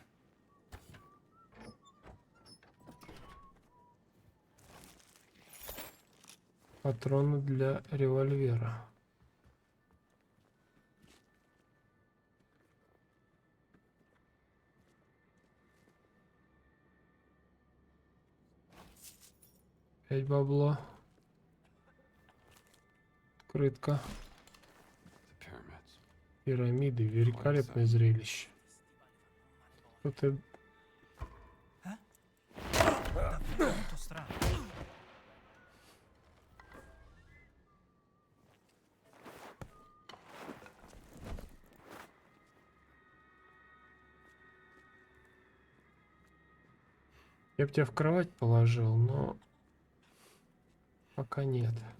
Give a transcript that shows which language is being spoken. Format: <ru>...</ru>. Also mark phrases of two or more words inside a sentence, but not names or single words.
<ru>Патроны для револьвера. Опять бабло. Открытка.</ru> <en>The pyramids.</en> <ru>Пирамиды. Великолепное зрелище. Кто-то...</ru> <it>Molto strano.</it> <ru>Я бы тебя в кровать положил, но пока нет.</ru>